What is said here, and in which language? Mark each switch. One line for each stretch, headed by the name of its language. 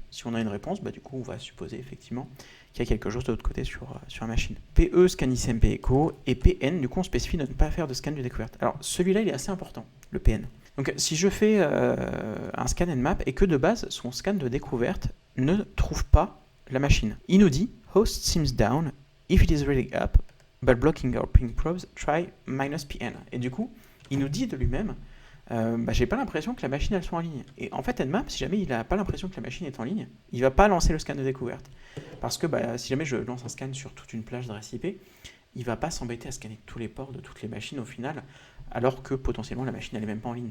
French: Si on a une réponse, du coup, on va supposer effectivement qu'il y a quelque chose de l'autre côté sur la machine. PE, scan ICMP echo, et PN, du coup, on spécifie de ne pas faire de scan de découverte. Alors, celui-là, il est assez important, le PN. Donc, si je fais un scan Nmap et que de base, son scan de découverte ne trouve pas la machine. Il nous dit
English: host seems down, if it is really up, but blocking our ping probes, try -pn.
French: Et du coup, il nous dit de lui-même, j'ai pas l'impression que la machine elle soit en ligne. Et en fait, Nmap, si jamais il n'a pas l'impression que la machine est en ligne, il va pas lancer le scan de découverte. Parce que si jamais je lance un scan sur toute une plage d'adresse IP, il va pas s'embêter à scanner tous les ports de toutes les machines au final, alors que potentiellement la machine elle est même pas en ligne.